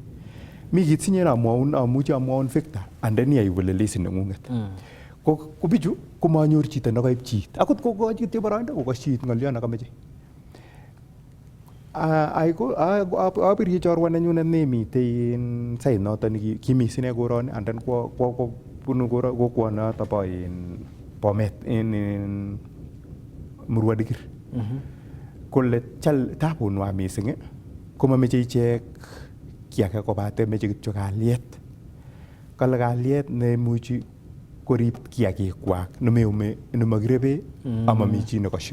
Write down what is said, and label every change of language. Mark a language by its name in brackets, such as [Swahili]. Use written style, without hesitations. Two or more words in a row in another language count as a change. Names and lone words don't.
[Kalenjin] Mi kit sinye namwaun amuchi amwaun Victor andeni yai kole lesi neng'ung'et. Ko bichu komanyor chito nekaib chiit. Akot kokochi kityo boroindo kokoch chiit ng'oliot nekameche. Abirchi chorwa nenyunet nemitei en sait noto kimi sine koroni [English] and then [Kalenjin] bunu kokwonoto bo Bomet en Murwa Dikir. Kole chal tabunwa mising komameche ichek ki age kobate meche kityo kalyet. Kale kalyet neimuchi korib kiagikwak nemakirebe amami chi nekoshin.